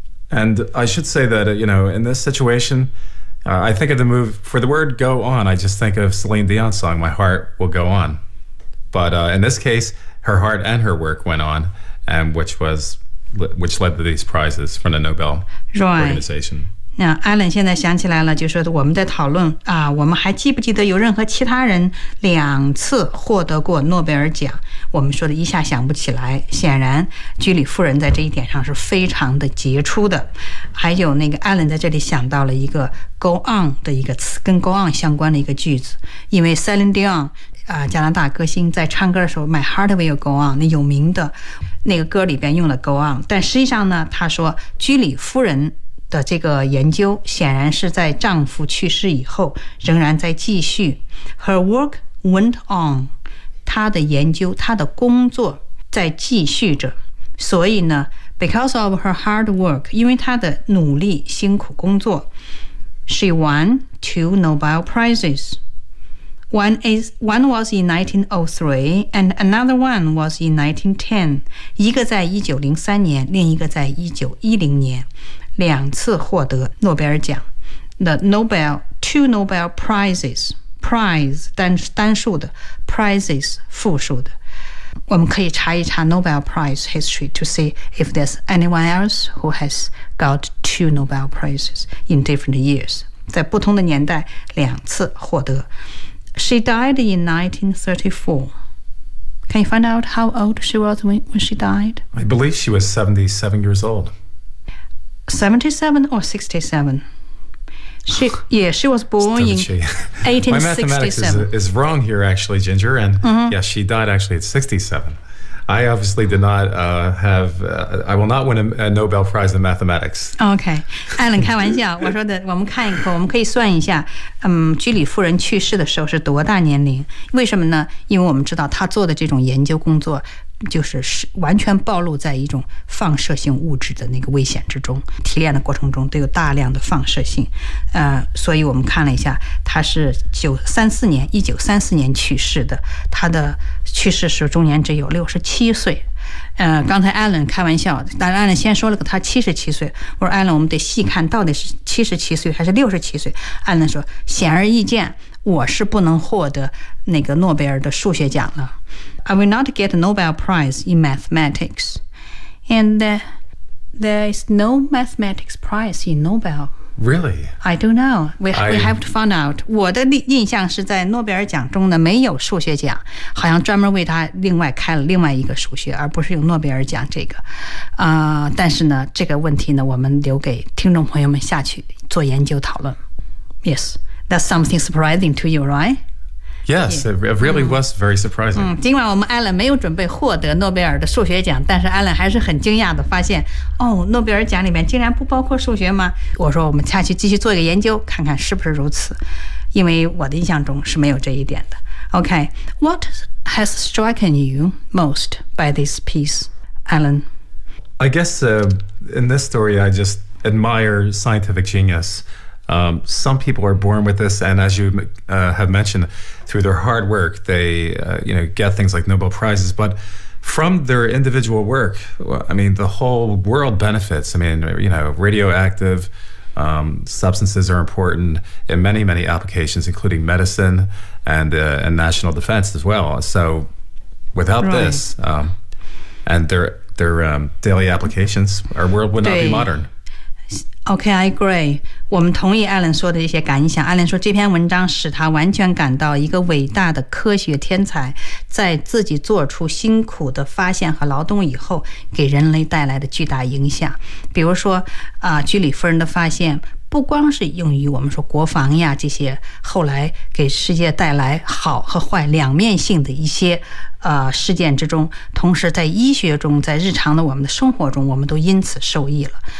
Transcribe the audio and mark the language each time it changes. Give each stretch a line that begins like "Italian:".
English: And I should say that, you know, in this situation, I think of the move for the word go on. I just think of Celine Dion's song, My Heart Will Go On. But in this case, her heart and her work went on, and which led to these prizes from the Nobel organization.
Chinese: Alan 现在想起来了，就是我们在讨论啊，我们还记不记得有任何其他人两次获得过诺贝尔奖，我们说的一下想不起来，显然居里夫人在这一点上是非常的杰出的。还有那个 Alan 在这里想到了一个 go on 的一个词，跟 go on 相关的一个句子，因为 Celine Dion 加拿大歌星在唱歌的时候 My Heart Will Go On， 那有名的那个歌里边用了 go on， 但实际上呢他说居里夫人的这个研究显然是在丈夫去世以后仍然在继续。
English: Her work went on，
Chinese: 她的研究她的工作在继续着，所以呢
English: Because of her hard work,
Chinese: 因为她的努力辛苦工作
English: she won two Nobel Prizes. One was in 1903 and another one was in 1910.
Chinese: 一个在1903年，另一个在1910年，两次获得诺贝尔奖。
English: The Nobel, two Nobel Prizes, prize,
Chinese: 单数的
English: prizes,
Chinese: 复数的。我们可以查一查
English: Nobel Prize history to see if there's anyone else who has got two Nobel Prizes in different years.
Chinese: 在不同的年代两次获得。
English: She died in 1934. Can you find out how old she was when she died? I believe she was 77 years old. 77 or 67? She was born in 1867. My mathematics is wrong here, actually, Ginger. And、mm-hmm. yes, she died actually at 67. I obviously did not I will not win a Nobel Prize in mathematics. Okay.
Chinese: Alan, 开玩笑，我说的，我们看一口，我们可以算一下，居里夫人去世的时候是多大年龄？为什么呢？因为我们知道她做的这种研究工作就是完全暴露在一种放射性物质的那个危险之中，提炼的过程中都有大量的放射性，所以我们看了一下，他是1934年去世的，他的去世时终年只有67岁。刚才 Alan 开玩笑，但 Alan 先说了个他77岁，我说 Alan 我们得细看到底是77岁还是67岁。 Alan 说显而易见我是不能获得那个诺贝尔的数学奖了。
English: I will not get a Nobel Prize in mathematics. And there is no mathematics prize in Nobel. Really? I don't know. We have to find out.
Chinese: 我的印象是在诺贝尔奖中呢没有数学奖，好像专门为他另外开了另外一个数学，而不是有诺贝尔奖这个。但是呢，这个问题呢，我们留给听众朋友们下去做研究讨论。
English: Yes, that's something surprising to you, right? Yes, it really was very surprising.
Chinese: 尽管我们 Alan 没有准备获得诺贝尔的数学奖，但是 Alan 还是很惊讶地发现，哦，诺贝尔奖里面竟然不包括数学吗？我说我们下去继续做一个研究，看看是不是如此，因为我的印象中是没有这一点的。
English: Okay, what has struck you most by this piece, Alan? I guess in this story, I just admire scientific genius. Some people are born with this, and as you have mentioned, through their hard work, they get things like Nobel Prizes. But from their individual work, I mean, the whole world benefits. I mean, radioactive substances are important in many, many applications, including medicine and national defense as well. So without this, and their daily applications, our world would not be modern. Okay, I agree.
Chinese: 我们同意 Alan 说的一些感想。 Alan 说这篇文章使他完全感到一个伟大的科学天才在自己做出辛苦的发现和劳动以后给人类带来的巨大影响。比如说居里夫人的发现不光是用于我们说国防呀这些后来给世界带来好和坏两面性的一些事件之中，同时在医学中，在日常的我们的生活中，我们都因此受益了。